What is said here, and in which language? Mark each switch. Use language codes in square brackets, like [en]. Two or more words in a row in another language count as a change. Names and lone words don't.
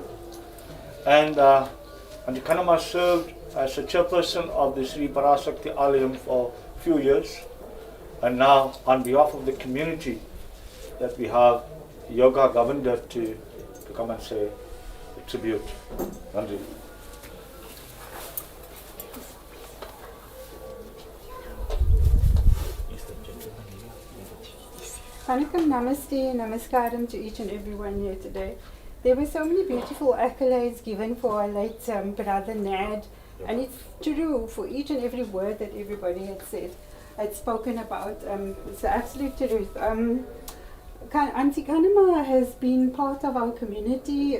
[en] And Auntie Kanwa served as a chairperson of the Sri Parashakti Alayam for a few years. And now, on behalf of the community, that we have Yoga Governor to come and say a tribute. Nandri. Vanakkam, namaste, namaskaram to each and everyone here today. There were so many beautiful accolades given for our late brother Nad, and it's true for each and every word that everybody had spoken about. It's the absolute truth. Auntie Kanama has been part of our community.